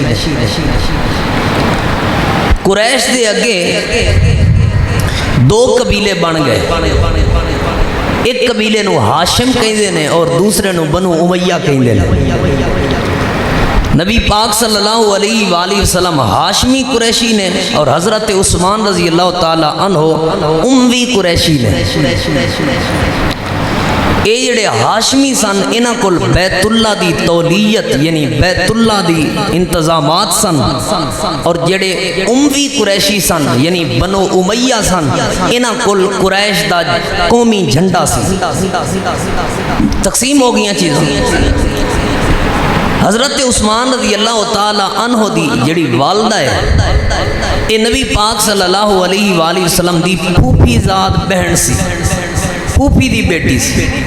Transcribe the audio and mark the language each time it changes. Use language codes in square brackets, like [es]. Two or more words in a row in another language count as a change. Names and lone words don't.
[pa] قریش دے اگے دو قبیلے بن گئے، ایک قبیلے نو ہاشم کہندے نے اور دوسرے نو بنو امیہ کہندے نے۔ نبی پاک [ar] صلی اللہ علیہ وآلہ وسلم [pa] ہاشمی قریشی نے اور حضرت عثمان [ar] رضی اللہ تعالی عنہ [pa] اموی قریشی نے۔ اے جڑے ہاشمی سن انہاں کول بیت اللہ دی تولیت یعنی بیت اللہ دی انتظامات سن، اور جڑے اموی قریشی سن یعنی بنو امیہ سن انہاں کول قریش دا قومی جھنڈا سی۔ تقسیم ہو گئیاں چیزیں۔ حضرت عثمان [ar] رضی اللہ تعالی عنہ [pa] دی جڑی والدہ ہے اے نبی پاک [ar] صلی اللہ علیہ وآلہ وسلم [pa] دی پھوپھی زاد بہن سی، پھوپھی دی بیٹی سی۔